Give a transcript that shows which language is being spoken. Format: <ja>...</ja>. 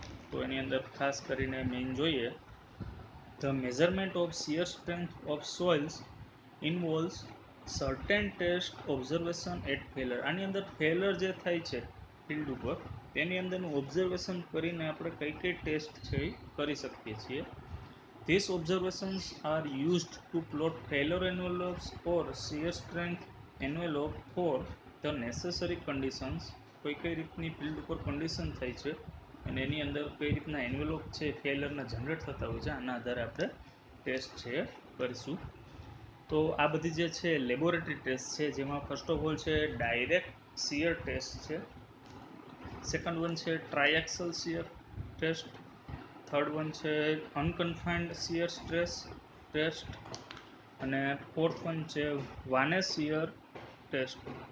<gu>તો એની અંદર ખાસ કરીને</gu> <en>Main જોઈએ the measurement of shear strength of soils involves certain test observation at failure.</en> <gu>આની અંદર ફેલર જે થાય છે ફિલ્ડ ઉપર તેની અંદરનું ઓબ્ઝર્વેશન કરીને આપણે કઈ કઈ ટેસ્ટ છે એ કરી શકીએ છીએ.</gu> <en>These observations are used to plot failure envelopes or shear strength envelope for the necessary conditions.</en> <gu>કઈ રીતની ફિલ્ડ ઉપર કન્ડિશન થાય છે અને એની અંદર કઈ રીતના એન્વેલોપ છે ફેલરના જનરેટ થતા હોય છે આના આધારે આપણે ટેસ્ટ છે કરીશું. તો આ બધી જે છે લેબોરેટરી ટેસ્ટ છે જેમાં</gu> <en>first of all</en> <gu>છે ડાયરેક્ટ શિયર ટેસ્ટ છે, સેકન્ડ વન છે ટ્રાયએક્સલ શિયર ટેસ્ટ, થર્ડ વન છે અનકન્ફાઇન્ડ શિયર સ્ટ્રેસ ટેસ્ટ અને ફોર્થ વન છે વાનેસ શિયર ટેસ્ટ.</gu>